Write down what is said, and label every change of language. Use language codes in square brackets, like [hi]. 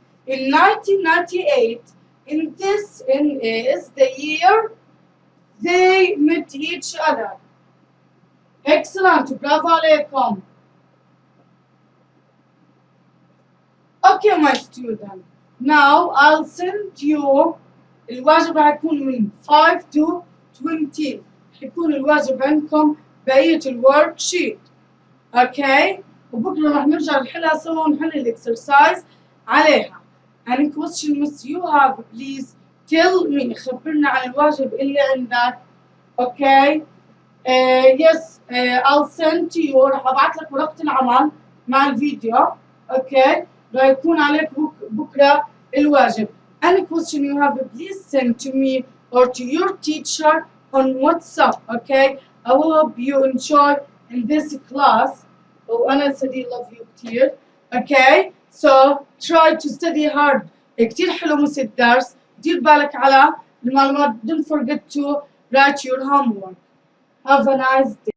[en] In 1998, this is the year they met each other. Excellent. [ar] برافو عليكم. [en] Okay, my student. Now I'll send you [ar] الواجب راح يكون من [en] 5 to 20. [ar] حيكون الواجب عندكم بقية الورك شيت. [en] Okay? [ar] وبكرة راح نرجع نحلها سوا ونحل الاكسرسايز عليها. [en] Any question miss you have please tell me. [ar] خبرنا عن الواجب اللي عندك. [en] Okay? Yes, I'll send to you. [ar] راح ابعث لك ورقة العمل مع الفيديو. [en] Okay? [ar] راح يكون عليك بكرة الواجب. [en] Any question you have, please send to me or to your teacher on WhatsApp. Okay? I will hope you enjoy in this class. [ar] وأنا سدي [en] love you [ar] كتير. [en] Okay? So try to study hard. [ar] كتير حلو مس الدرس. دير بالك على المعلومات. [en] Don't forget to write your homework. Have a nice day.